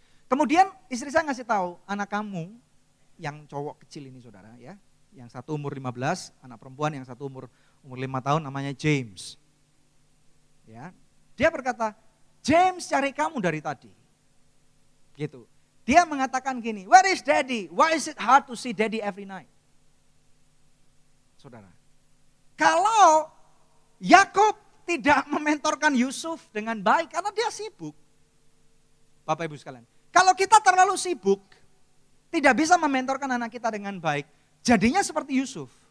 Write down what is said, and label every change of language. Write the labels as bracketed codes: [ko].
[id] Kemudian istri saya ngasih tahu, anak kamu yang cowok kecil ini saudara ya. Yang satu umur 15, anak perempuan yang satu umur 5 tahun namanya James. Ya. Dia berkata, James cari kamu dari tadi. Gitu. Dia mengatakan gini, [en] where is daddy? Why is it hard to see daddy every night? [id] Saudara, kalau Yakub tidak mementorkan Yusuf dengan baik karena dia sibuk. Bapak Ibu sekalian, kalau kita terlalu sibuk, tidak bisa mementorkan anak kita dengan baik, jadinya seperti Yusuf.